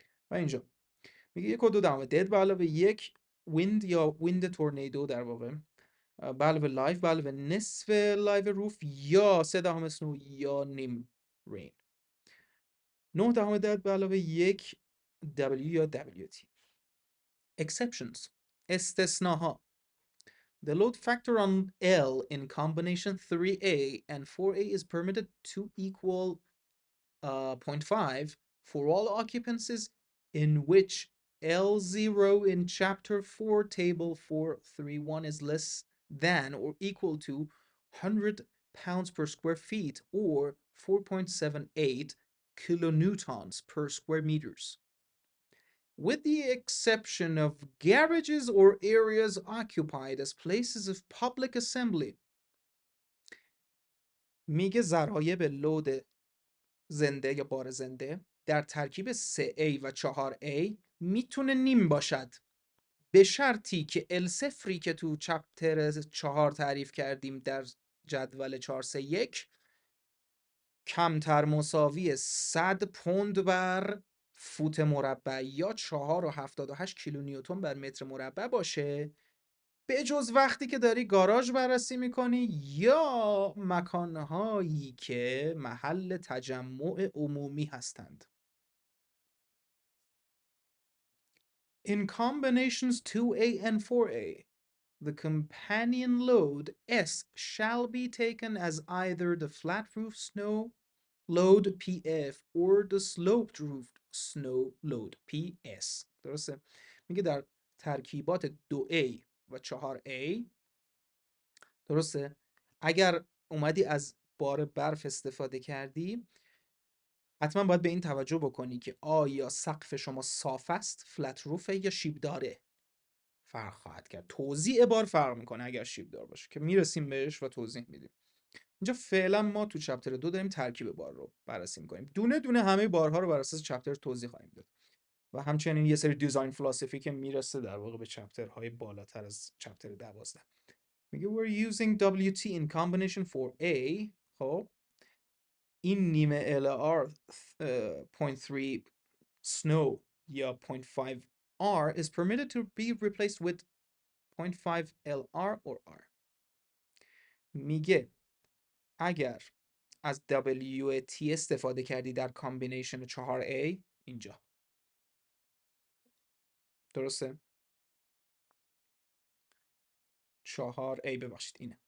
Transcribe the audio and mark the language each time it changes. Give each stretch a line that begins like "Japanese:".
Persian: و اینجا میگه 1.2 دد به علاوه 1 ویند یا ویند تورنیدو در واقع به علاوه لایو به علاوه نصف لایو روف یا 0.3 سنو یا نیم رین. 9 دد به علاوه 1 W یا WT.
English: Exceptions.
Persian: استثناها.
English: The load factor on L in combination 3A and 4A is permitted to equal 0.5 for all occupancies in which L0 in Chapter 4, Table 431 is less than or equal to 100 pounds per square feet or 4.78 kilonewtons per square meters. With the exception of garages or areas occupied as places of public assembly.
Persian: میگه ضرایب لود زنده یا بار زنده در ترکیب 3A و 4A میتونه نیم باشد به شرطی که L0 که تو چپتر 4 تعریف کردیم در جدول 431 کمتر مساوی 100 پوند بر فوت مربع یا 4.78 کیلونیوتن بر متر مربع باشه، به جز وقتی که داری گاراژ بررسی میکنی یا مکانهایی که محل تجمع عمومی هستند.
English: In combinations 2A and 4A, the companion load S shall be taken as either the flat roof snow load PF or the sloped roof snow load PS.
Persian: درسته؟ میگه در ترکیبات 2A و 4A درسته؟ اگر اومدی از بار برف استفاده کردی حتما باید به این توجه بکنی که آیا سقف شما صاف است، فلت روفه یا شیب داره. فرق خواهد کرد. توزیع بار فرق میکنه اگر شیب دار باشه که میرسیم بهش و توضیح میدیم. اینجا فعلا ما تو چپتر 2 داریم ترکیب بار رو بررسی میکنیم. دونه دونه همه بارها رو بر اساس چپتر توضیح خواهیم داد. و همچنین یه سری دیزاین فلسفی که میرسه در واقع به چپترهای بالاتر از چپتر 12. میگه
English: we're using WT in combination for A.
Persian: خب این نیمه
English: LR 0.3 snow یا 0.5 R is permitted to be replaced with 0.5 LR or R.
Persian: میگه اگر از WT استفاده کردی در کامبینیشن 4A اینجا درسته؟ 4A ببخشید اینه.